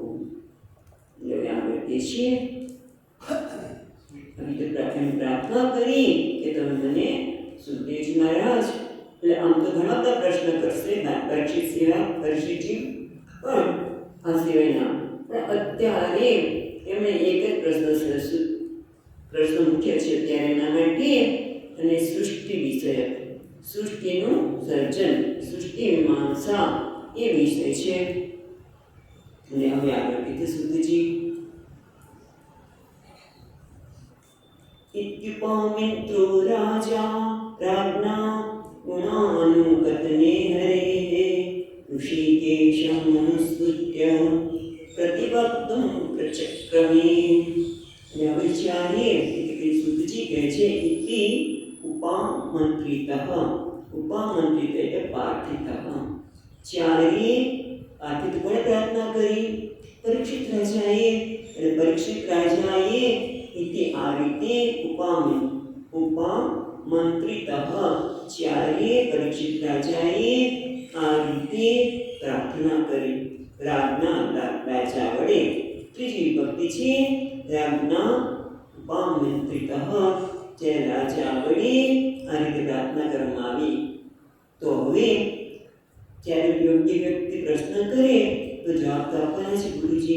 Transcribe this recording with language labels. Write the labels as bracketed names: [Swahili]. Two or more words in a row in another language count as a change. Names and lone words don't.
[Gujarati] એટલે આગળ કહે છે પ્રાર્થના કરી કે તમે મને સુખદેવજી મહારાજ, એટલે આમ તો ઘણા બધા પ્રશ્ન કરશે પરીક્ષિતજી, પણ આ સિવાયના પણ અત્યારે એમણે એક જ પ્રશ્ન મુખ્ય છે અત્યારે એના માટે, અને સૃષ્ટિ વિષયક, સૃષ્ટિનું સર્જન, સૃષ્ટિ મીમાંસા એ વિષય છે. અને હવે આગળ કીધું સુધજી [Sanskrit] इत्युपमित्रो राजा राज्ञा गुणानुकथने हरेः ऋषिकेशमनुसृत्य प्रतिवक्तुं प्रचक्रमे. [Gujarati] व्याविचार्ये સુતજી કહે છે [Sanskrit] ઇતિ ઉપામંત્રિતઃ, [Gujarati] ઉપામંત્રિત એટલે પાર્થિતઃ. ચારે પાર્થિત કોણે પ્રાર્થના કરી? પરીક્ષિત રાજાએ. એટલે પરીક્ષિત રાજાએ इति આ રીતે ઉપમંત્રિતઃ ચારે પરીક્ષિત રાજાએ આ રીતે પ્રાર્થના કરી. राज्ञा રાજા વડે ત્રીજી વિભક્તિ છે રાજ્ઞા ઉપમંત્રિતઃ, જે રાજા વડે આ રીતે પ્રાર્થના કરવામાં આવી. તો હવે જ્યારે યોગ્ય વ્યક્તિ પ્રશ્ન કરે તો જવાબ તો આપવાના છે ગુરુજી.